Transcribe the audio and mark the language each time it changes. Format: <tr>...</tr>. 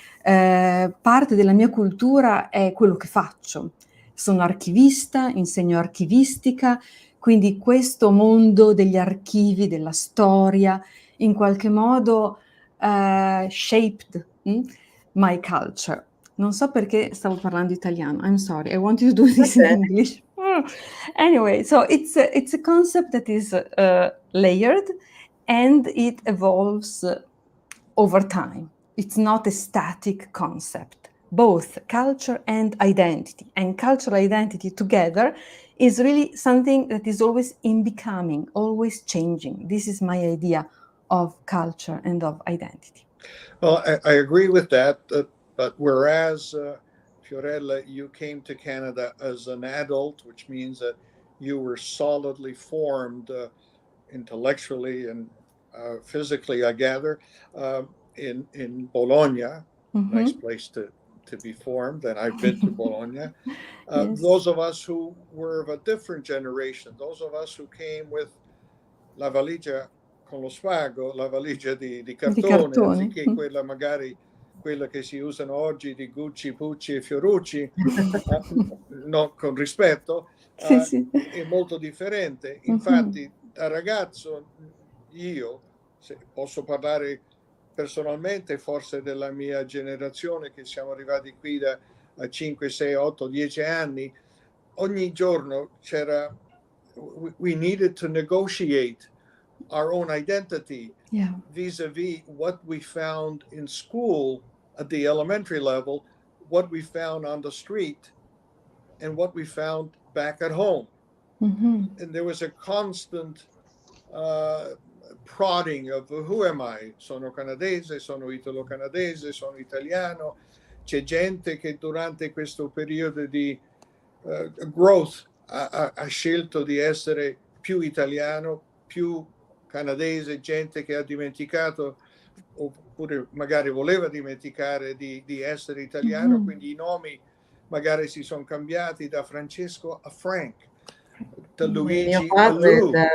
<it>Parte della mia cultura è quello che faccio. Sono archivista, insegno archivistica, quindi questo mondo degli archivi, della storia, in qualche modo</it> <en>shaped my culture.</en> <it>Non so perché stavo parlando italiano.</it> <en>I'm sorry. I want you to do this in English. Anyway, so it's a concept that is layered and it evolves over time. It's not a static concept. Both culture and identity, and cultural identity together is really something that is always in becoming, always changing. This is my idea of culture and of identity. Well, I agree with that, but whereas Fiorella, you came to Canada as an adult, which means that you were solidly formed intellectually and physically, I gather, in Bologna, nice place to be formed, and I've been to Bologna. Yes. Those of us who were of a different generation, those of us who came with</en> <it>la valigia con lo spago, la valigia di cartone, anziché quella magari quella che si usano oggi di Gucci, Pucci e Fiorucci, no, con rispetto, sì, sì. è molto differente. Infatti, da ragazzo, io, se posso parlare personalmente, forse della mia generazione, che siamo arrivati qui da 5, 6, 8, 10 anni, ogni giorno c'era,</it> <en>we needed to negotiate our own identity vis-a-vis what we found in school at the elementary level, what we found on the street, and what we found back at home. And there was a constant prodding of who am I?</en> <it>Sono canadese, sono italo-canadese, sono italiano. C'è gente che durante questo periodo di growth ha scelto di essere più italiano, più canadese, gente che ha dimenticato oppure magari voleva dimenticare di essere italiano, quindi i nomi magari si sono cambiati da Francesco a Frank, da Luigi a Lou.</it>